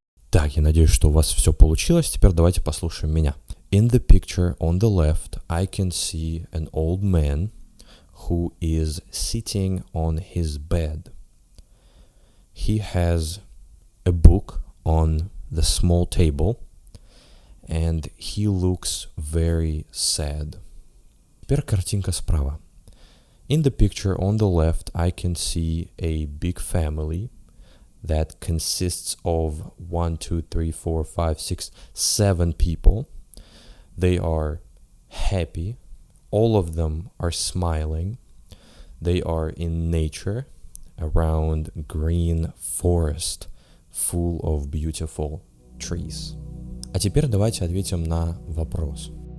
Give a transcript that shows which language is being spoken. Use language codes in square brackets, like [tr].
[ru] Так, я надеюсь, что у вас все получилось. Теперь давайте послушаем меня. [en] In the picture on the left, I can see an old man who is sitting on his bed. He has a book on the small table and he looks very sad. [ru] Теперь картинка справа. [en] In the picture on the left, I can see a big family that consists of 1, 2, 3, 4, 5, 6, 7 people. They are happy. All of them are smiling. They are in nature around green forest full of beautiful trees. [ru] А теперь давайте ответим на вопрос.